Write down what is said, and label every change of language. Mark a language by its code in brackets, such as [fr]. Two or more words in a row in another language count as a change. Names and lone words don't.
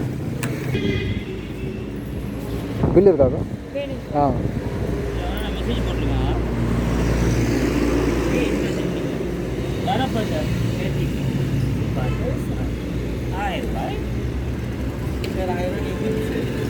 [ta] பில் இருக்காங்க. மெசேஜ் [ms] macam kreatif. Bagus. [en] I like. [id] Sekarang akhirnya ikut sih.